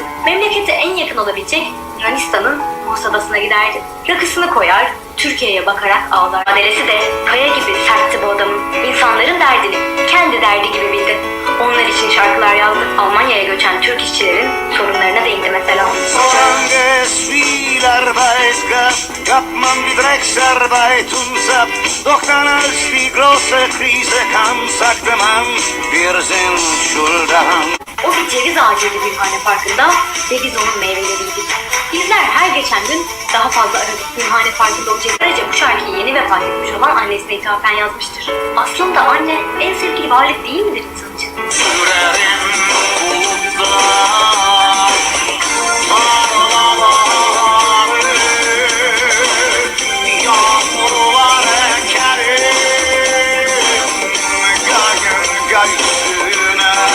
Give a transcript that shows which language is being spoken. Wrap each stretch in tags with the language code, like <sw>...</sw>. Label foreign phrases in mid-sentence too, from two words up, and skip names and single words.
<tr>Memlekete en yakın olabilecek Yunanistan'ın Kos Adası'na giderdi. Rakısını koyar, Türkiye'ye bakarak ağlar. Adresi de kaya gibi sertti bu adamın. İnsanların derdini kendi derdi gibi bildi. Onlar için şarkılar yazdı. Almanya'ya göçen Türk işçilerin sorunlarına değindi mesela.</tr> <de>Solange es viel Arbeit gab, gab man die Drecksarbeit uns ab. Doch dann als die große Krise kam, sagte man, wir sind schuld daran.</de> <tr>O bir ceviz ağacıydı Gülhane Parkı'nda ve biz onun meyveleriydik. Bizler her geçen gün daha fazla aradık Gülhane Parkı'nda o ceviz. Ayrıca bu şarkıyı yeni vefat etmiş olan annesine ithafen yazmıştır. Aslında anne en sevgili varlık değil midir insan için? Yüreğim kulda, yağmurlar ekerim, gökyüzüne.</tr>